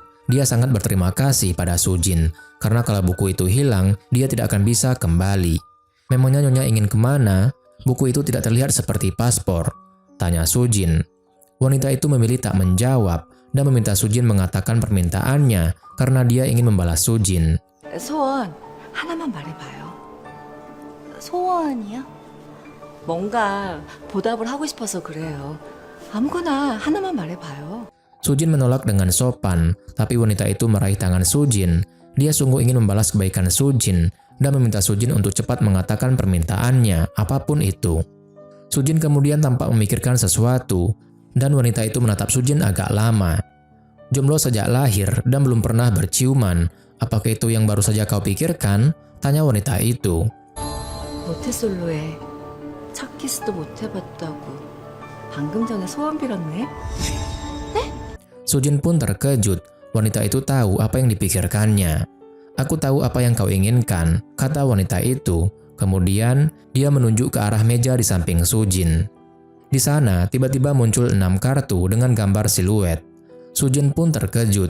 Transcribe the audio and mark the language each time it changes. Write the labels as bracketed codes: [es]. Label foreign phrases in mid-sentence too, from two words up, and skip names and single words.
[id] Dia sangat berterima kasih pada Soo-jin, karena kalau buku itu hilang, dia tidak akan bisa kembali. Memangnya Nyonya ingin kemana? Buku itu tidak terlihat seperti paspor, tanya Soo-jin. Wanita itu memilih tak menjawab dan meminta Soo-jin mengatakan permintaannya karena dia ingin membalas Soo-jin. [ko] 소원 하나만 말해봐요. 소원이요? 뭔가 보답을 하고 싶어서 그래요. 아무거나 하나만 말해봐요. [id] Soo-jin menolak dengan sopan, tapi wanita itu meraih tangan Soo-jin. Dia sungguh ingin membalas kebaikan Soo-jin dan meminta Soo-jin untuk cepat mengatakan permintaannya, apapun itu. Soo-jin kemudian tampak memikirkan sesuatu, dan wanita itu menatap Soo-jin agak lama. Jomblo sejak lahir dan belum pernah berciuman. Apakah itu yang baru saja kau pikirkan? Tanya wanita itu. [ko] 모태솔로에 첫 키스도 못 해봤다고 방금 전에 소원 빌었네? [id] Sujin pun terkejut. Wanita itu tahu apa yang dipikirkannya. Aku tahu apa yang kau inginkan, kata wanita itu. Kemudian dia menunjuk ke arah meja di samping Sujin. Di sana tiba-tiba muncul 6 kartu dengan gambar siluet. Sujin pun terkejut.